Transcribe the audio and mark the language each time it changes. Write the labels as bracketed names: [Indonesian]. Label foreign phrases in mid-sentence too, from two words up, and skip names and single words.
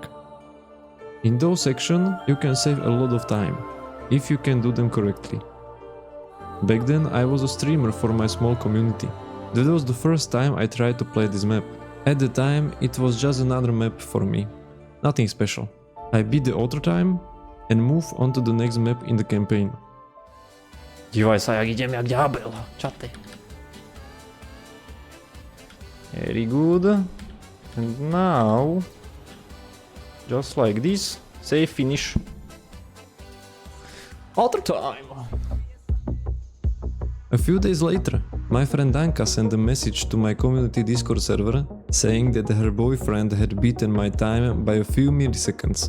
[English] In those sections, you can save a lot of time, if you can do them correctly. Back then I was a streamer for my small community. That was the first time I tried to play this map. At the time it was just another map for me. Nothing special. I beat the auto time and move on to the next map in the campaign. [Slovak] Dívaj sa, jak idem, jak ďábel. Čate. [English] Very good. And now, just like this, save finish. Auto time. A few days later, my friend Anka sent a message to my community Discord server saying that her boyfriend had beaten my time by a few milliseconds.